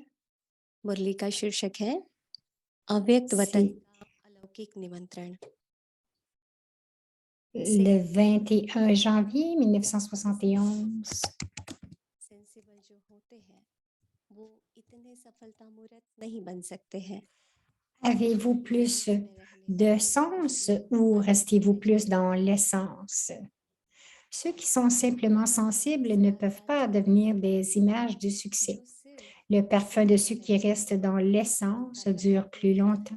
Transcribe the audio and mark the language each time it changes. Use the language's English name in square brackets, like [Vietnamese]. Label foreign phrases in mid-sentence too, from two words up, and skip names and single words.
[Hindi] मुरली का शीर्षक है अव्यक्त वतन का अलौकिक निमंत्रण। [French] Le 21 janvier 1971. [Hindi] सेंसिबल जो होते हैं वो इतने सफलता मूर्त नहीं बन सकते हैं। [French] Avez-vous plus de sens ou restez-vous plus dans l'essence? Ceux qui sont simplement sensibles ne peuvent pas devenir des images du succès. Le parfum de ceux qui restent dans l'essence dure plus longtemps.